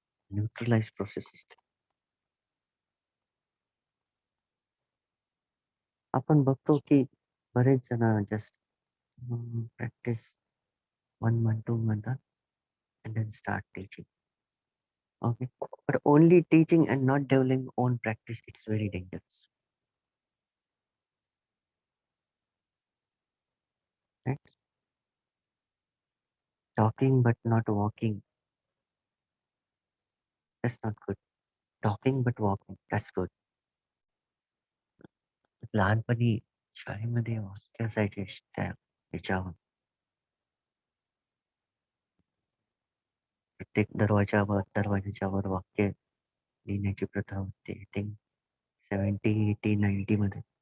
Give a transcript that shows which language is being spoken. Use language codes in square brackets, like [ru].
[mr] Neutralise process असते. आपण बघतो की बरेच जण [en] Just practice 1 month, 2 month and then start teaching. Okay. But only teaching and not developing own practice, it's very dangerous. Right? Talking but not walking, that's not good. Talking but walking, that's good. [mr] लहानपणी शाळेमध्ये वाक्य असायचे त्या याच्यावर प्रत्येक दरवाजाच्या वर वाक्य लिहिण्याची प्रथा होती. [en] I think 70, 80, 90 [mr] मध्ये.